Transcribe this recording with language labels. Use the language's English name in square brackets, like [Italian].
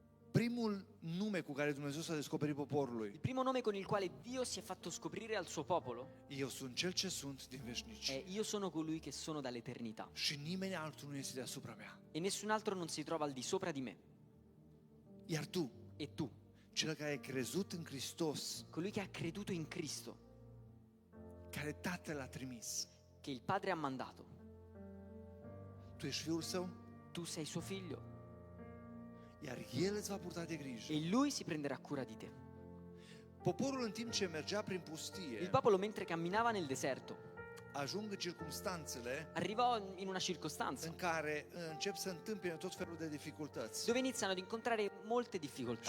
[Romanian] Primul nume cu care Dumnezeu s-a descoperit poporului, [Italian] Il primo nome con il quale Dio si è fatto scoprire al suo popolo [Romanian] eu sunt cel ce sunt din [Italian] è: [Romanian] veșnicie [Italian] io sono colui che sono dall'eternità [Romanian] și nimeni altul nu este deasupra mea. [Italian] e nessun altro non si trova al di sopra di me. [Romanian] Iar tu, [Italian] E tu, [Romanian] cel care ai crezut în Hristos, [Italian] colui che ha creduto in Cristo, [Romanian] care Tatăl l-a trimis, [Italian] che il Padre ha mandato, [Romanian] tu ești Fiul Său, [Italian] tu sei suo figlio [Romanian] iar El îți va purta de grijă. [Italian] e lui si prenderà cura di te. [Romanian] Poporul în timp ce mergea prin [Italian] Il [Romanian] pustie, [Italian] popolo, mentre camminava nel deserto, [Romanian] ajung în circumstanțele [Italian] arrivò in una circostanza [Romanian] în care încep să întâmpine tot felul de dificultăți [Italian] dove iniziano ad incontrare molte difficoltà